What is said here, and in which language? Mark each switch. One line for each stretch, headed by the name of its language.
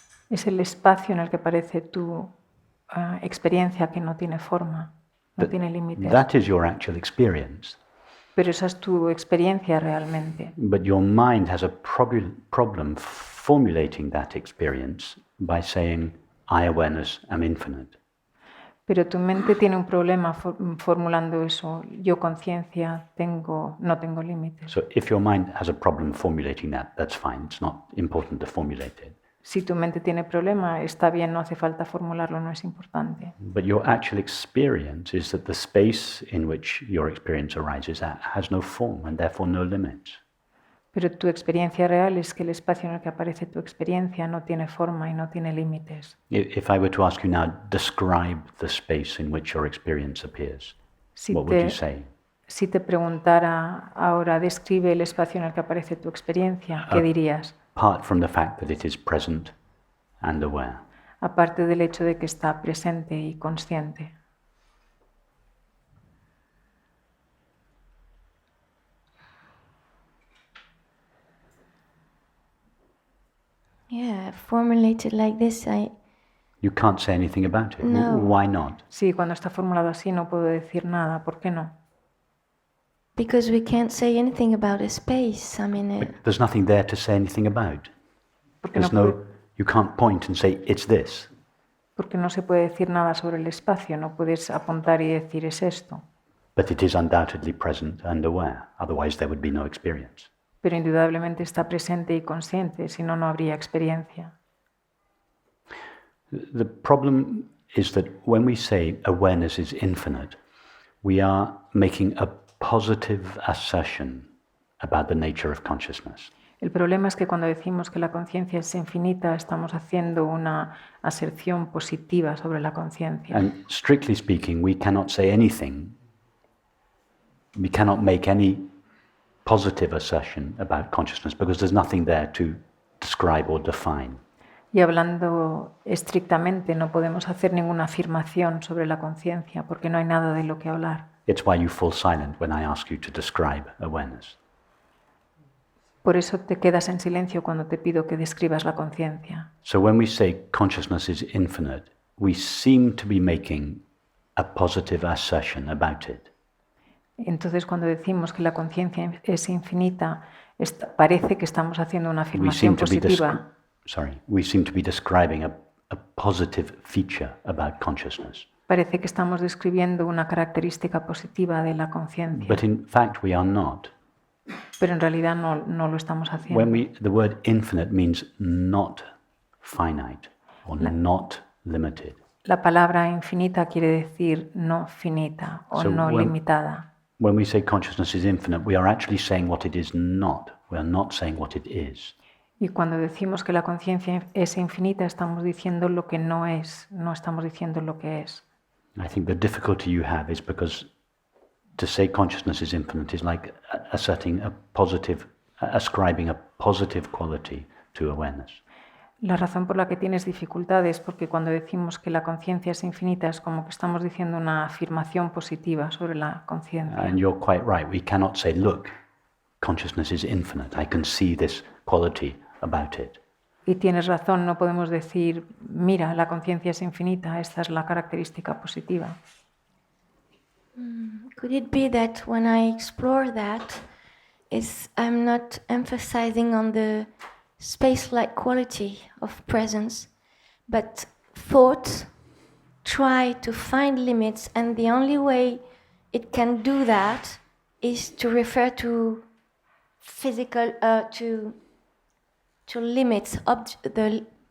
Spanish: Es el espacio en el que aparece tu experiencia que no tiene forma, no tiene límites.
English: That is your actual experience.
Spanish: Pero esa es tu experiencia realmente.
English: But your mind has a problem formulating that experience by saying, I awareness am infinite.
Spanish: Pero tu mente tiene un problema formulando eso. Yo conciencia no tengo límites.
English: So if your mind has a problem formulating that, that's fine. It's not important to formulate it.
Spanish: Si tu mente tiene problema, está bien, no hace falta formularlo, no es importante.
English: But your actual experience is that the space in which your experience arises has no form and therefore no limits.
Spanish: Pero tu experiencia real es que el espacio en el que aparece tu experiencia no tiene forma y no tiene límites.
English: If I were to ask you now, describe the space in which your experience appears, what would you say?
Spanish: Si te preguntara ahora, describe el espacio en el que aparece tu experiencia, ¿qué dirías?
English: Apart from the fact that it is present and aware.
Spanish: Aparte del hecho de que está presente y consciente.
English: Yeah, formulated like this, You can't say anything about it. No. Why not?
Spanish: Sí, cuando está formulado así no puedo decir nada. ¿Por qué no?
English: because we can't say anything about a space. I mean, There's nothing there to say anything about.
Spanish: Porque
English: There's you can't point and say, it's this.
Spanish: porque no se puede decir nada sobre el espacio. No puedes apuntar y decir es esto.
English: But it is undoubtedly present and aware. Otherwise, there would be no experience.
Spanish: Pero indudablemente está presente y consciente. Si no, no habría experiencia.
English: The problem is that when we say awareness is infinite, we are making a positive assertion about the nature of consciousness.
Spanish: El problema es que cuando decimos que la conciencia es infinita, estamos haciendo una aserción positiva sobre la conciencia.
English: And strictly speaking, we cannot say anything, we cannot make any positive assertion about consciousness because there's nothing there to describe or define.
Spanish: Y hablando estrictamente, no podemos hacer ninguna afirmación sobre la conciencia porque no hay nada de lo que hablar.
English: It's why you fall silent when I ask you to describe awareness.
Spanish: Por eso te quedas en silencio cuando te pido que describas la conciencia.
English: So when we say consciousness is infinite, we seem to be making a positive assertion about it.
Spanish: Entonces, cuando decimos que la conciencia es infinita, parece que estamos haciendo una
English: We seem
Spanish: afirmación
English: to be
Spanish: positiva.
English: we seem to be describing a positive feature about consciousness.
Spanish: Parece que estamos describiendo una característica positiva de la conciencia,
English: But in fact, we are not.
Spanish: pero en realidad no lo estamos haciendo.
English: The word infinite means not finite or not limited.
Spanish: La palabra infinita quiere decir no finita o
English: So
Spanish: no
English: when-
Spanish: limitada.
English: When we say consciousness is infinite, we are actually saying what it is not. We are not saying what it is.
Spanish: Y cuando decimos que la conciencia es infinita, estamos diciendo lo que no es, no estamos diciendo lo que es.
English: I think the difficulty you have is because to say consciousness is infinite is like asserting ascribing a positive quality to awareness.
Spanish: La razón por la que tienes dificultad es porque cuando decimos que la conciencia es infinita es como que estamos diciendo una afirmación positiva sobre la conciencia.
English: And you're quite right. We cannot say, look, consciousness is infinite. I can see this quality about it.
Spanish: Y tienes razón, no podemos decir, mira, la conciencia es infinita, esta es la característica positiva.
English: could it be that when I explore that, I'm not emphasizing on the space-like quality of presence, But thought try to find limits, and the only way it can do that is to refer to physical, to limits, the